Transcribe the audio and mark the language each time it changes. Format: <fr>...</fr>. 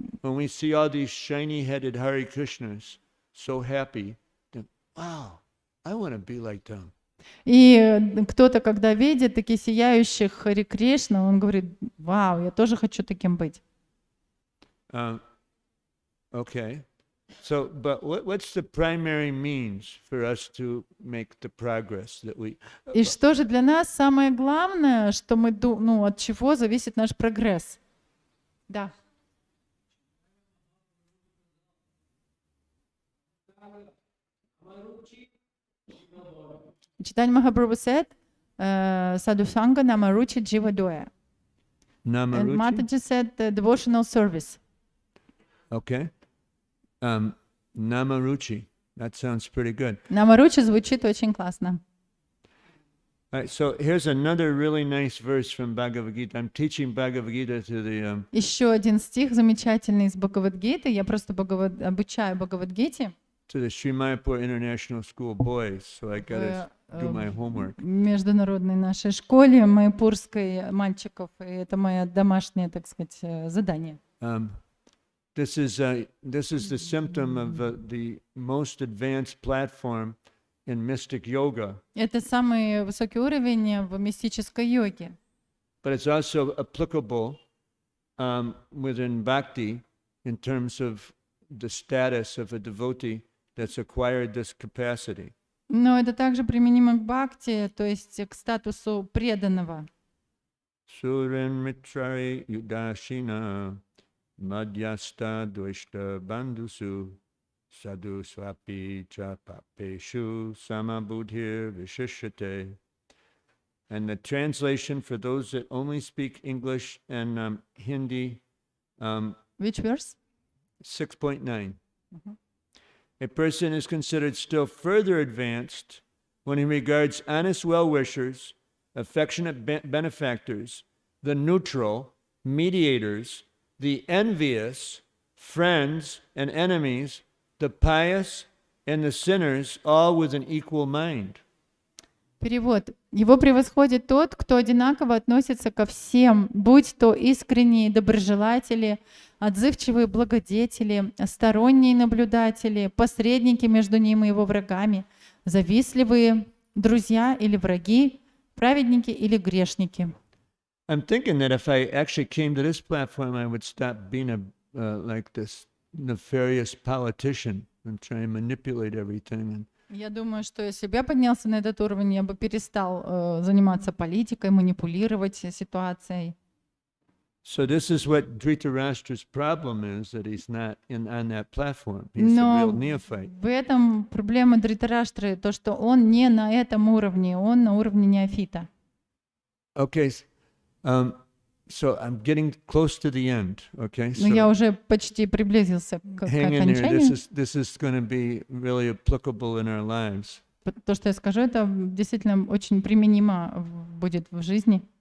<en>When we see all these shiny-headed Hare Krishnas so happy, then, wow, I want to be like them.</en> <ru>И кто-то, когда видит таких сияющих Хари Кришна, он говорит: вау, я тоже хочу таким быть.</ru> <en>Okay. So, but what's the primary means for us to make the progress that we...</en> <ru>И что же для нас самое главное, что мы, от чего зависит наш прогресс? Да.</ru> <en>Читание Махапрабху said, Sadhusanga Namaruchi Jiva Doya. And Namaruchi? Mataji said devotional service. Okay. Namaruchi. That sounds pretty good.</en> <ru>Намаручи звучит очень классно.</ru> <en>All right, so here's another really nice verse from Bhagavad Gita. I'm teaching Bhagavad Gita to the...</en> <ru>Еще один стих замечательный из Бхагавад-гиты. Я просто обучаю Бхагавад-гите.</ru> <en>To the Shri Mаяпур International School boys, so I gotta do my homework.</en> <ru>Международной нашей школе майпурской мальчиков. И это мое домашнее, так сказать, задание.</ru> <en>This is the symptom of the most advanced platform in mystic yoga.</en> <ru>Это самый высокий уровень в мистической йоге.</ru> <en>But it's also applicable within bhakti in terms of the status of a devotee that's acquired this capacity.</en> <ru>Но это также применимо к бхакти, то есть к статусу преданного.</ru> <sa>Surin mitrari yudashina madhyasta dveshta bandhusu sadhu swapi cha papeshu samabudhir vishishyate.</sa> <en>And the translation for those that only speak English and Hindi, Which verse? 6.9. A person is considered still further advanced when he regards honest well-wishers, affectionate benefactors, the neutral, mediators, the envious, friends and enemies, the pious and the sinners, all with an equal mind.</en> <ru>Перевод. Его превосходит тот, кто одинаково относится ко всем, будь то искренние доброжелатели, отзывчивые благодетели, сторонние наблюдатели, посредники между ним и его врагами, завистливые друзья или враги, праведники или грешники.</ru> <en>I'm thinking that if I actually came to this platform, I would stop being like this nefarious politician and try and manipulate everything.</en> <ru>Я думаю, что если бы я поднялся на этот уровень, я бы перестал заниматься политикой, манипулировать ситуацией.</ru> <en>So this is what Dhritarashtra's problem is, that he's not on that platform. He's a real neophyte.</en> <ru>в этом проблема Дритараштры, то, что он не на этом уровне, он на уровне неофита.</ru> <en>Okay, so I'm getting close to the end. Okay,</en> <ru>Но я</ru> <en>so</en> <ru>уже почти приблизился к</ru> <en>hang in there.</en> <ru>окончанию.</ru> <en>This is going to be really applicable in our lives.</en> <ru>То, что я скажу, это действительно очень применимо будет в жизни.</ru>